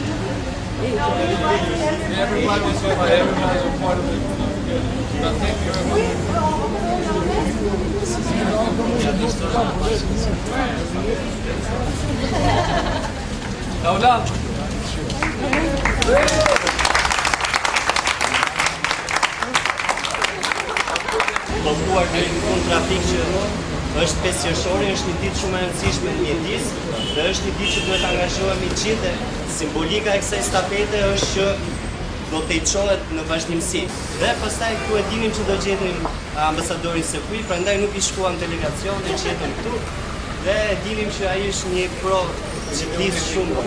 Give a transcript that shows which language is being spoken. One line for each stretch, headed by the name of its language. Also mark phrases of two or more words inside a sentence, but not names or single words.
English: Everybody's a part of it. Thank you very much. Hola.
Albanian: Bllokuar në një trafik që është 5 qershori, është një ditë shumë e rëndësishme në mjedis dhe është një ditë që duhet angazhohemi gjithë. Simbolika e kësaj stafete është që do të çohet në vazhdimsi. Dhe pastaj këtu e dinim që do gjetim ambasadorin Sekuj, prandaj nuk I shkuam delegacion dhe gjetëm këtu. Dhe e dinim që ai është një pro ciklist shumë.